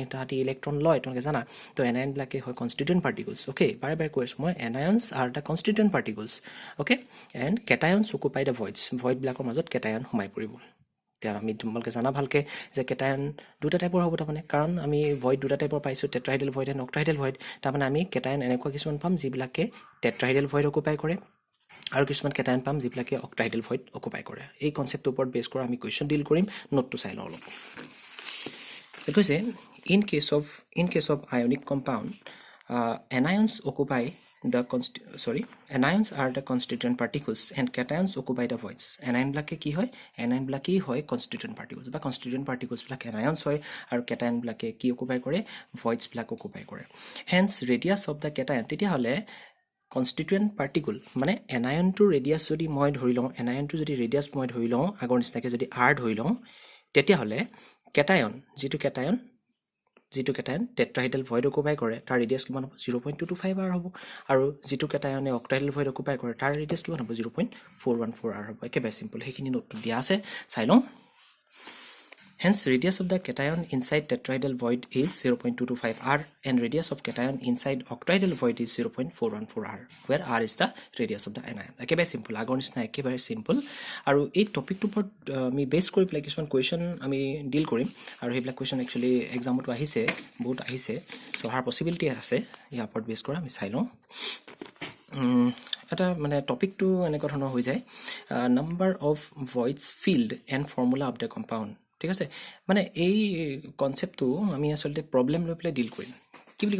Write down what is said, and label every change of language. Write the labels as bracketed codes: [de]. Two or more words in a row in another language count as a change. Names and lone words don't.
[as] এটা ইলেক্ট্ৰন লয় তোমালোকে জানা তো এনায়ন ব্লাকে হয় [en] constituent particles [as] ওকে বাৰে বাৰে কৈছো মই [en] anions are the constituent particles okay and cations occupy the void [as] ব্লাকৰ মাজত কেটায়ন সোমাই পৰিব এতিয়া আমি তোমালোকে জানা ভালকে যে কেটায়ন দুটা টাইপৰ হ'ব তাৰমানে কাৰণ আমি ভইড দুটা টাইপৰ পাইছো [en] tetrahedral void and octahedral void [as] তাৰমানে আমি কেটায়ন এনেকুৱা কিছুমান পাম যিবিলাকে [en] tetrahedral void occupy [as] কৰে আৰু কিছুমান কেটায়ন পাম যিবিলাকে [en] octahedral void occupy [as] কৰে এই কনসেপ্টৰ ওপৰত বেছ কৰা আমি [en] question deal [as] কৰিম নোটটো চাই লওঁ অলপ এটা কৈছে [en] in case of ionic compound anions occupy the anions are the constituent particles and cations occupy the voids anion [as] বিলাকে কি হয় [en] anion [as] বিলাকে হয় [en] constituent particles বা constituent particles বিলাক anions [as] হয় আৰু cation বিলাকে কি অকুপাই কৰে voids বিলাক অকুপাই কৰে [en] hence radius of the cation [as] তেতিয়া হলে [en] constituent particle [as] মানে এনায়নটো ৰেডিয়াছ যদি মই ধৰি লওঁ এনায়নটো যদি ৰেডিয়াছ মই ধৰি লওঁ আগৰ নিচিনাকৈ যদি r ধৰি লওঁ তেতিয়াহ'লে কেটায়ন যিটো [en] cation tetrahedral void occupy [as] কৰে তাৰ ৰেডিয়াছ কিমান হ'ব 0.225 r হ'ব আৰু যিটো কেটায়নে [en] octahedral void occupy [as] কৰে তাৰ ৰেডিয়াছ কিমান হ'ব 0.414 r হ'ব একেবাৰে সিম্পল সেইখিনি নোটটো দিয়া আছে চাই লওঁ [en] Hence, radius of the cation inside tetrahedral void is 0.225 r and radius of cation inside octahedral void is 0.414 r, where r is the radius of the anion. [as] একেবাৰে simple, আগৰ নিচিনা একেবাৰে simple আৰু এই টপিকটোৰ ওপৰত আমি বেছ কৰি পেলাই কিছুমান কুৱেশ্যন আমি ডিল কৰিম আৰু সেইবিলাক কুৱেশ্যন একচুৱেলি এক্সামতো আহিছে বহুত আহিছে চ' অহাৰ পচিবিলিটি আছে ইয়াৰ ওপৰত বেছ কৰা আমি চাই লওঁ এটা মানে টপিকটো এনেকুৱা ধৰণৰ হৈ যায় [en] number of voids filled and formula of the compound [as] ঠিক আছে মানে এই কনসেপ্টটো আমি আসলে প্ৰবলেম লৈ পেলাই ডিল কৰিম কি বুলি